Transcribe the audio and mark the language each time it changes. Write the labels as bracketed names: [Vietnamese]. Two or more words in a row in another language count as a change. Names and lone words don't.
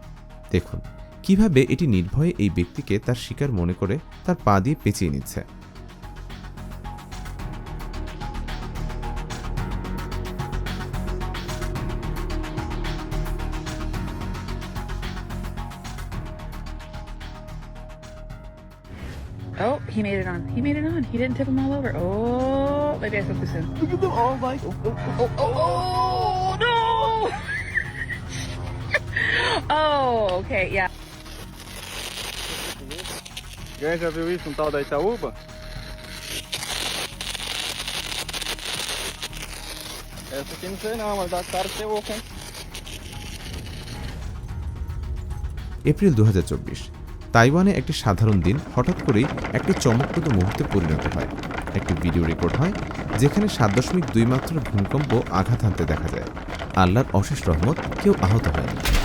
[Bangla] দেখুন কিভাবে এটি নির্ভয়ে এই ব্যক্তিকে তার শিকার মনে করে তার পা দিয়ে পেঁচিয়ে নিচ্ছে। [English] Oh, he made it on. He made it on. He didn't tip them all over. Oh, maybe I spoke too soon. Look at them all, Mike. Oh, no! Oh, okay, yeah. [Portuguese] Guys, já viu isso? Um tal da Itaúba? Essa aqui não sei não, mas dá cara de ser oco, hein? [Bangla] এপ্রিল 2024 তাইওয়ানে একটি সাধারণ দিন হঠাৎ করেই একটি চমকপ্রদ মুহূর্তে পরিণত হয়। একটি ভিডিও রেকর্ড হয় যেখানে 7.2 মাত্রার ভূমিকম্প আঘাত হানতে দেখা যায়। আল্লাহর অশেষ রহমত, কেউ আহত হয়নি।